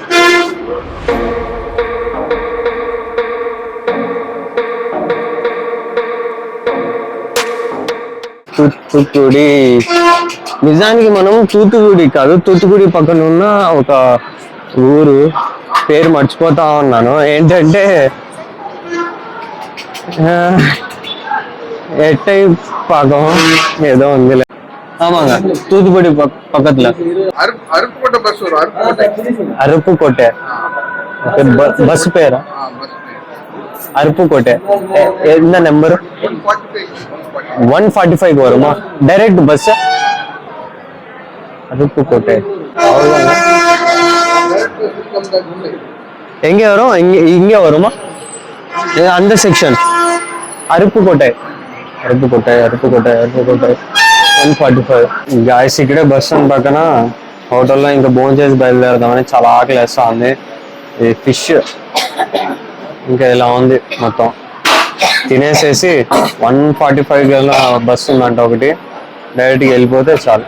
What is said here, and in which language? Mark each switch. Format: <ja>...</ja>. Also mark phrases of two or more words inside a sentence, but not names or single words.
<te>తూత్తుకుడి నిజానికి మనం తూత్తుకుడి కాదు, తూత్తుకుడి పక్కన ఉన్న ఒక ఊరు పేరు మర్చిపోతా ఉన్నాను. ఏంటంటే ఎట్టై పాకం ఏదో ఉంది.</te> <ta>ஆமாங்க, தூத்துக்குடி பக்கத்துல அருப்புக்கோட்டை. பஸ் பேரா அருப்புக்கோட்டை. என்ன நம்பர்? 145 வருமா</ta> <en>direct bus?</en> <ta>அருப்புக்கோட்டை எங்க வரும்? இங்க வருமா அந்த செக்ஷன்?</ta> <te>అరుపుకోట 145. గాయస్, ఇక్కడే</te> <en>bus stand</en> <te>పక్కన హోటల్లో ఇంకా భోజనం చేసి బయలుదేరదామని చాలా ఆకలి వేస్తా ఉంది. ఫిష్ ఇంకా ఇలా ఉంది మొత్తం. తినేసేసి 145 బస్సు ఉందంట ఒకటి, డైరెక్ట్గా వెళ్ళిపోతే చాలు.</te>